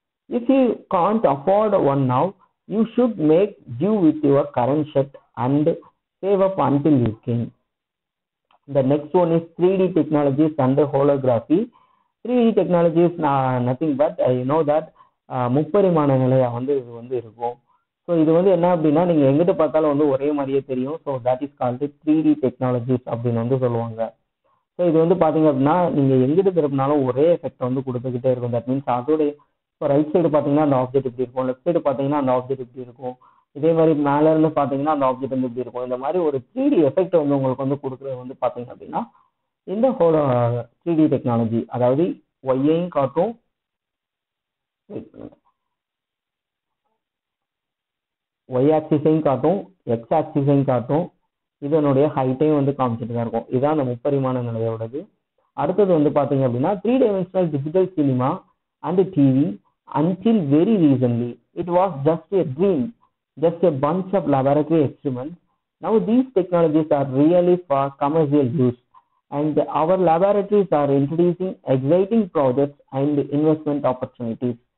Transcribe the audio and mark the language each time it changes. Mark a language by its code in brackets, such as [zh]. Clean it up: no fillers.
[en] If you can't afford one now, you should make do with your current set and save up until you can. The next one is 3D technologies and holography. 3D technology is nothing but you know that [ta] முப்பரிமாண நிலையா வந்து இது வந்து இருக்கும். So இது வந்து என்ன அப்படின்னா நீங்கள் எங்கிட்ட பார்த்தாலும் வந்து ஒரே மாதிரியே தெரியும். [en] so that is called 3D technologies [ta] அப்படின்னு வந்து சொல்லுவாங்க. ஸோ இது வந்து பார்த்தீங்க அப்படின்னா நீங்கள் எங்கிட்ட திருப்பினாலும் ஒரே எஃபெக்ட் வந்து கொடுத்துக்கிட்டே இருக்கும். தட் மீன்ஸ் அதோடைய இப்போ ரைட் சைடு பார்த்தீங்கன்னா அந்த ஆப்ஜெக்ட் இப்படி இருக்கும், லெஃப்ட் சைடு பார்த்தீங்கன்னா அந்த ஆப்ஜெக்ட் இப்படி இருக்கும், இதே மாதிரி மேலே இருந்து பார்த்தீங்கன்னா அந்த ஆப்ஜெக்ட் வந்து இப்படி இருக்கும். இந்த மாதிரி ஒரு 3D எஃபெக்ட் வந்து உங்களுக்கு வந்து கொடுக்குறது வந்து பார்த்தீங்க அப்படின்னா இந்த 3D டெக்னாலஜி, அதாவது ஒய்யையும் காட்டும், ஒய் ஆக்சிஸையும் காட்டும், எக்ஸ் ஆக்சிஸையும் காட்டும், இதனுடைய ஹைட்டையும் வந்து காமிச்சிட்டு தான் இருக்கும். இதுதான் அந்த முப்பரிமாண நிலையோடது. அடுத்தது வந்து பார்த்தீங்க அப்படின்னா 3D digital cinema and TV. [en] Until very recently, it was just a dream, just a bunch of laboratory experiments. Now these technologies are really for commercial use, and our laboratories are introducing exciting projects and investment opportunities.